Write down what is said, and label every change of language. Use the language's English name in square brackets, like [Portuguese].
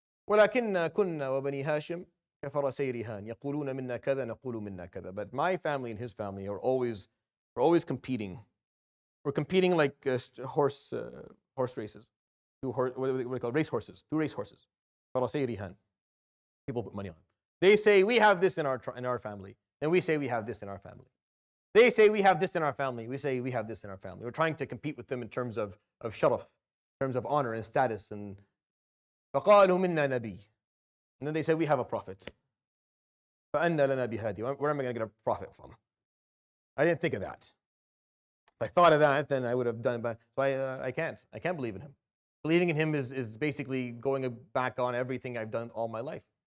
[Arabic] ولكن كنا وبني هاشم كفرسي رهان يقولون منا كذا نقول منا كذا. [English] But my family and his family are always competing. We're competing like horse races. What do they call race horses? Two race horses. [Arabic] فرسي رهان. [English] People put money on. They say we have this in our family, and we say we have this in our family. They say we have this in our family. We say we have this in our family. We're trying to compete with them in terms of sharaf, in terms of honor and status. [Arabic] And فَقَالُوا مِنَّا نَبِيٌّ. [English] And then they say we have a prophet. [Arabic] فَأَنَّ لَنَا بِهَادِي. [English] Where am I going to get a prophet from? I didn't think of that. If I thought of that, then I would have done. But so I can't. I can't believe in him. Believing in him is basically going back on everything I've done all my life.